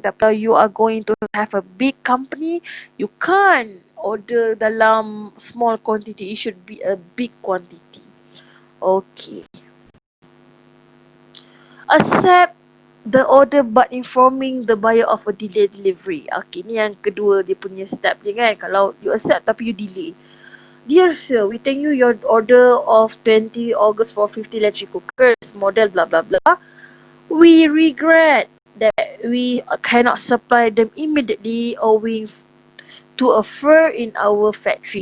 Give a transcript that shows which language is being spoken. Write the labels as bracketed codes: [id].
[ms] Tapi kalau [en] you are going to have a big company, you can't order dalam small quantity. It should be a big quantity. Okay. Accept the order but informing the buyer of a delayed delivery. [ms] Okay, ni yang kedua dia punya step je kan. [en] Kalau you accept tapi you delay. Dear sir, we thank you your order of 20 August for 50 electric cookers, model blah blah blah. We regret that we cannot supply them immediately owing to a fire in our factory.